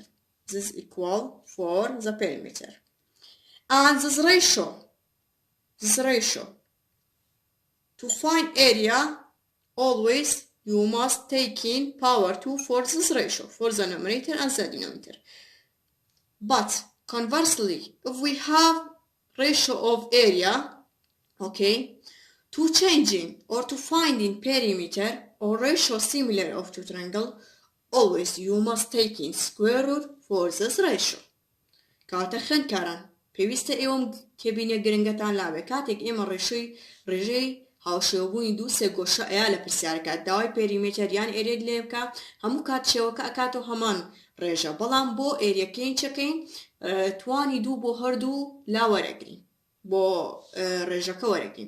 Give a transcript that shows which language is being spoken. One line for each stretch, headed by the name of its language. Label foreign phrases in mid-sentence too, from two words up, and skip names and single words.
English: This is equal for the perimeter. And this ratio to find area always you must take in power 2 for this ratio, for the numerator and the denominator. But Conversely, if we have ratio of area, okay, to changing or to finding perimeter or ratio similar of two triangle, always you must take in square root for this ratio.
Central Kurdish: کاتە خوێندکاران پێویستە ئێوەم تێبینیە گرنگەتان لابێ کاتێک ئێمە ڕێژەی هاوشێوەبوونی دوو سێ گۆشە ئەیە لە پرسیارەکە داوای پێریمێتەر یان ئێرێت لێ بکە هەموو کات شێوەکە ئەکاتەوە هەمان ڕێژە بەڵام بۆ ئێریەکەین چەکەین توانی دوو بۆ هەردوو لا وەرەگرین بۆ ڕێژەکە وەرەگرین